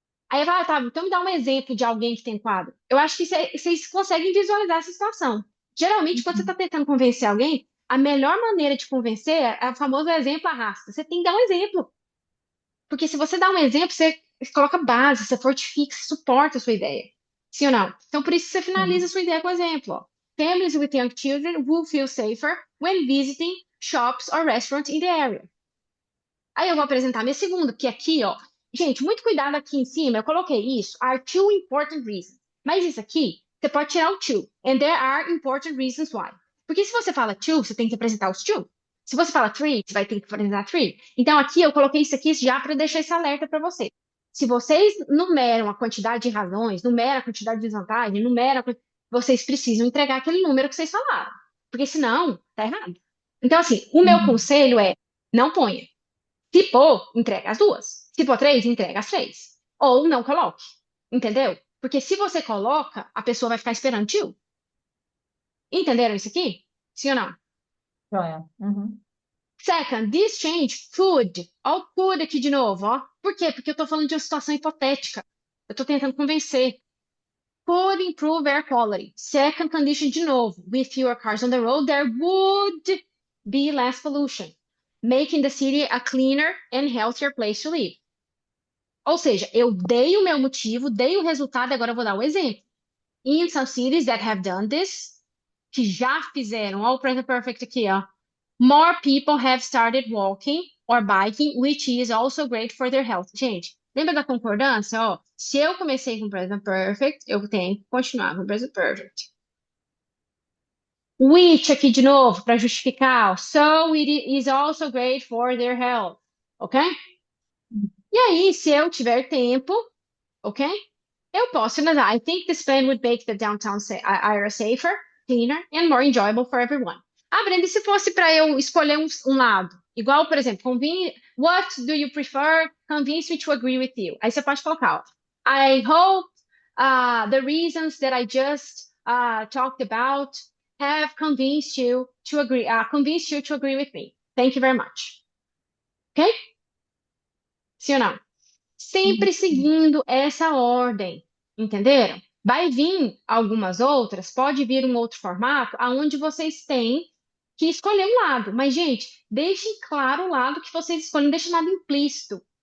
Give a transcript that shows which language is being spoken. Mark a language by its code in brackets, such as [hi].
[pt] Aí vai, tá, então me dá um exemplo de alguém que tem quadro. Eu acho que vocês conseguem visualizar essa situação. Geralmente, quando você está Uhum. tentando convencer alguém, a melhor maneira de convencer é o famoso exemplo arrasta. Você tem que dar um exemplo. Porque se você dá um exemplo, você coloca base, você fortifica, você suporta a sua ideia. Sim ou não? Então, por isso você finaliza a Sim. sua ideia com exemplo. Ó. [en] Families with young children will feel safer when visiting shops or restaurants in the area. [pt] Aí eu vou apresentar minha segunda, porque aqui, ó, gente, muito cuidado aqui em cima, eu coloquei isso, [en] are two important reasons. [pt] Mas isso aqui, você pode tirar o two, [en] and there are important reasons why. [pt] Porque se você fala two, você tem que apresentar os two. Se você fala three, você vai ter que apresentar three. Então aqui eu coloquei isso aqui já para deixar esse alerta para você. Se vocês numeram a quantidade de razões, numeram a quantidade de desvantagem, vocês precisam entregar aquele número que vocês falaram. Porque senão, tá errado. Então, assim, o meu Uhum. conselho é não ponha. Se pôr, entrega as duas. Se pôr três, entrega as três. Ou não coloque. Entendeu? Porque se você coloca, a pessoa vai ficar esperando tio. Entenderam isso aqui? Sim ou não? Joia. Uhum. [en] Second, this change could. [pt] Ó, o could aqui de novo, ó. Por quê? Porque eu tô falando de uma situação hipotética. Eu tô tentando convencer. [en] Could improve air quality. Second condition [pt] de novo. [en] With fewer cars on the road, there would be less pollution, making the city a cleaner and healthier place to live. [pt] Ou seja, eu dei o meu motivo, dei o resultado, agora eu vou dar o exemplo. [en] In some cities that have done this, [pt] que já fizeram, ó, o present perfect aqui, ó. [en] More people have started walking or biking, which is also great for their health. [pt] Gente, lembra da concordância? Ó, se eu comecei com present perfect, eu tenho que continuar com present perfect. Which aqui de novo, para justificar. [en] So it is also great for their health. Ok? [pt] E aí, se eu tiver tempo, ok? Eu posso finalizar. [en] I think this plan would make the downtown area safer, cleaner, and more enjoyable for everyone. [pt] Ah, Brenda, e se fosse para eu escolher um lado? Igual, por exemplo, [en] what do you prefer? Convince me to agree with you. [pt] Aí você pode colocar, ó, [en] I hope the reasons that I just talked about have convinced you to agree with me. Thank you very much. Ok? [pt] Sim ou não? Sempre seguindo essa ordem, entenderam? Vai vir algumas outras, pode vir um outro formato, aonde vocês têm que escolher um lado. Mas, gente, deixem claro o lado que vocês escolhem, não deixem nada implícito.